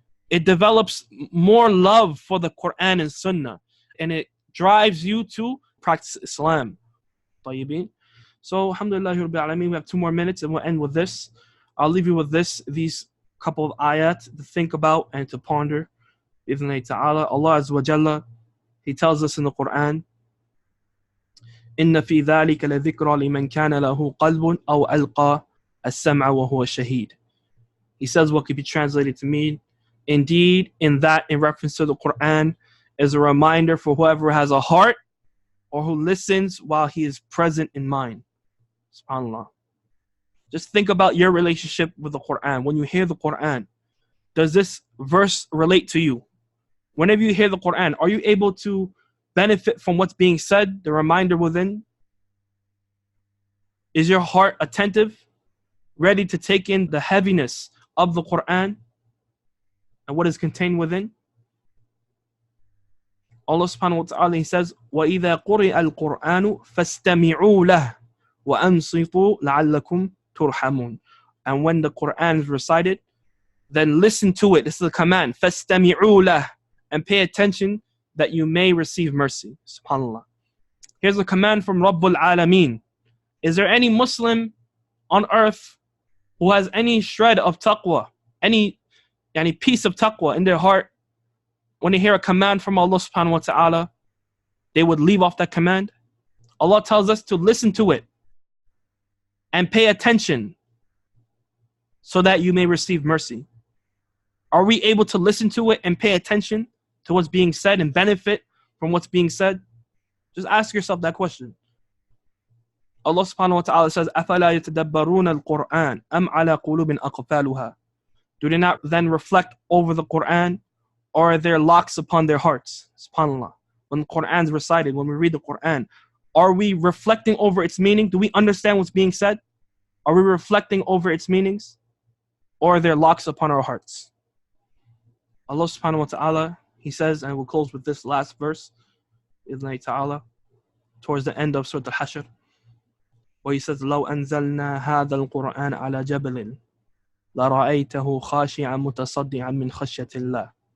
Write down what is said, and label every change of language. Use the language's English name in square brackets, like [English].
[English] It develops more love for the Quran and Sunnah, and it drives you to practice Islam. Tayyibin. So, alhamdulillah, Rabbil Alameen, we have 2 more minutes and we'll end with this. I'll leave you with these couple of ayat to think about and to ponder. [Arabic] Ibn Ta'ala, Allah Azza wa Jalla, [English] He tells us in the Quran, [Arabic] إِنَّ فِي ذَلِكَ لَذِكْرَى لِمَنْ كَانَ لَهُ قَلْبٌ أَوْ أَلْقَى السَّمْعَ وَهُوَ شَهِيدٌ. [English] He says what could be translated to mean, indeed, in reference to the Quran, is a reminder for whoever has a heart or who listens while he is present in mind. SubhanAllah. Just think about your relationship with the Quran. When you hear the Quran, does this verse relate to you? Whenever you hear the Quran, are you able to benefit from what's being said, the reminder within? Is your heart attentive, ready to take in the heaviness of the Quran and what is contained within? [Arabic] Allah subhanahu wa ta'ala, [English] He says, [Arabic] وَإِذَا قُرِئَ الْقُرْآنُ فَاسْتَمِعُوا لَهُ وَأَنصِتُوا لَعَلَّكُمْ تُرْحَمُونَ. [English] And when the Quran is recited, then listen to it. This is a command. [Arabic] فَاسْتَمِعُوا لَهُ. [English] And pay attention that you may receive mercy. SubhanAllah. Here's a command from Rabbul Alameen. Is there any Muslim on earth who has any shred of taqwa, any piece of taqwa in their heart? When they hear a command from Allah subhanahu wa ta'ala, they would leave off that command? Allah tells us to listen to it and pay attention so that you may receive mercy. Are we able to listen to it and pay attention to what's being said and benefit from what's being said? Just ask yourself that question. [Arabic] Allah subhanahu wa ta'ala [English] says, [Arabic] أَفَلَا يَتَدَبَّرُونَ الْقُرْآنَ أَمْ عَلَى قُلُوبٍ أَقْفَالُهَا. [English] Do they not then reflect over the Quran, or are there locks upon their hearts? SubhanAllah. When the Quran is recited, when we read the Quran, are we reflecting over its meaning? Do we understand what's being said? Are we reflecting over its meanings? Or are there locks upon our hearts? Allah subhanahu wa ta'ala, He says, and we'll close with this last verse, Ibn Ta'ala, towards the end of Surah Al-Hashr, where He says, [Arabic] لَوْ أَنزَلْنَا هَذَا الْقُرْآنَ عَلَى جَبَلٍ لَرَأَيْتَهُ خَاشِعًا مُتَصَدِّعًا مِنْ خَشْيَةِ اللَّهِ.